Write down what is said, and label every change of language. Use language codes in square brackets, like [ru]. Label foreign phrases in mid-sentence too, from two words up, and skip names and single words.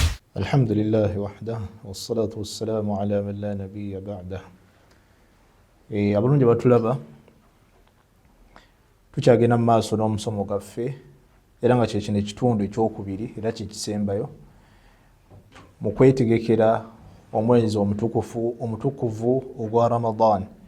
[ar] الحمد لله وحده والصلاة والسلام على من لا نبي بعده. [lg] Abalungi batulaba tukyagenda mu maaso n'omusomo gaffe era nga kyekino ekitundu ekyokubiri era kyekisembayo mu kwetegekera omwezi omutukuvu ogwa Ramadan,